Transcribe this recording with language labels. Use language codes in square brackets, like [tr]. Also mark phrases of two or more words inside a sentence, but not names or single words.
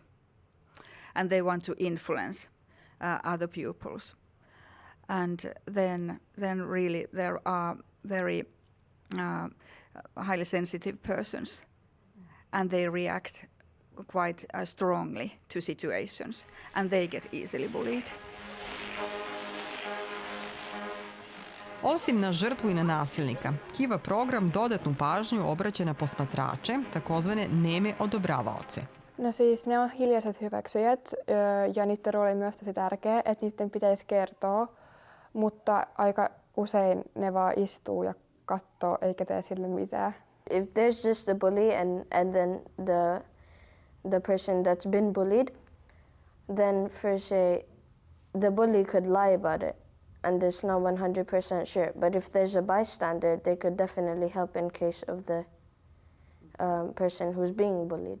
[en] And they want to influence other pupils. And then really there are very highly sensitive persons, and they react quite strongly to situations, and they get easily bullied. [sr] Osim na žrtvu i na nasilnika, KiVa program dodatnu pažnju obraća na posmatrače, takozvane neme odobravaoce. [fi] No siis ne on hiljaiset hyväksyjät ja niiden rooli on myös tosi tärkeä, että niiden pitäisi kertoa, mutta aika usein ne vaan istuu ja katsoo eikä tee sille mitään. [en] If there's just a bully and then the person that's been bullied, then for say the bully could lie about it and it's not 100% sure. But if there's a bystander, they could definitely help in case of the person who's being bullied.